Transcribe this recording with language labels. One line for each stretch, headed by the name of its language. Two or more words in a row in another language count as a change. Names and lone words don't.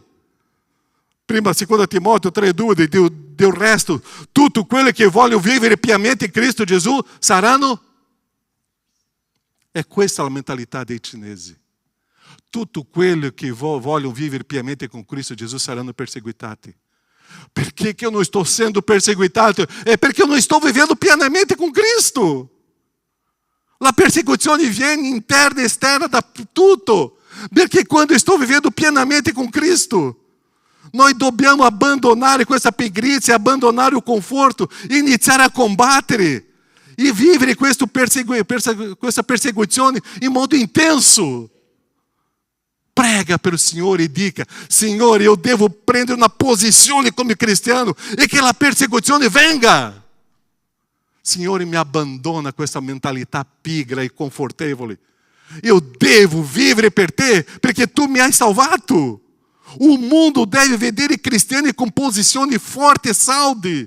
Italian: Prima, 2 Timoteo 3,2, del resto, tutto quello che vogliono vivere piamente in Cristo Gesù saranno. É questa la mentalità dei cinesi. Tutto quello che vogliono vivere piamente con Cristo Gesù saranno perseguitati. Perché che
Portuguese: eu não estou sendo perseguitato? É porque eu não estou vivendo pienamente com Cristo.
Italian: La persecuzione viene interna e esterna da tutto. Perché quando
Portuguese: estou vivendo
Italian: pienamente com Cristo, noi dobbiamo abbandonare questa pigrizia, abbandonare o conforto, iniziare a combattere e vivere questa persecuzione in modo intenso. Prega
Portuguese: pelo Senhor
Italian: e dica: Senhor,
Portuguese: eu devo
Italian: prendere una posizione come cristiano e che la persecuzione venga. Signore, mi abbandona questa mentalità pigra e confortevole.
Portuguese: Eu devo
Italian: vivere per te, perché tu mi hai salvato.
Portuguese: O mundo deve
Italian: vedere cristiani com posizioni forti e saldi.